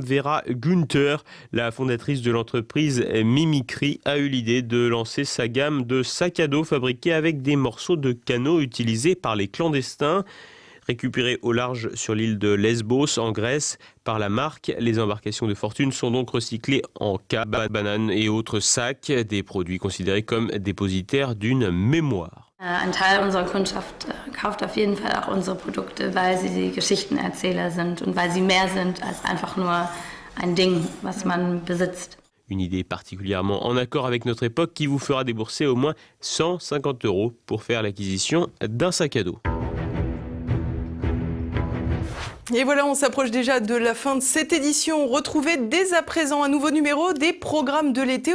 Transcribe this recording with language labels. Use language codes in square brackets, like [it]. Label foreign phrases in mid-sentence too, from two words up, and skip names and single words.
[fr] Vera Günther, la fondatrice de l'entreprise Mimicry, a eu l'idée de lancer sa gamme de sacs à dos fabriqués avec des morceaux de canaux utilisés par les clandestins. Récupérés au large sur l'île de Lesbos, en Grèce, par la marque, les embarcations de fortune sont donc recyclées en cabas, bananes et autres sacs, des produits considérés comme dépositaires d'une mémoire. [de] Ein Teil unserer Kundschaft kauft auf jeden Fall auch unsere Produkte, weil sie die Geschichtenerzähler sind und weil sie mehr sind als einfach nur ein Ding, was man besitzt. [fr] Une idée particulièrement en accord avec notre époque qui vous fera débourser au moins 150 € pour faire l'acquisition d'un sac à dos. Et voilà, on s'approche déjà de la fin de cette édition. Retrouvez dès à présent un nouveau numéro des programmes de l'été.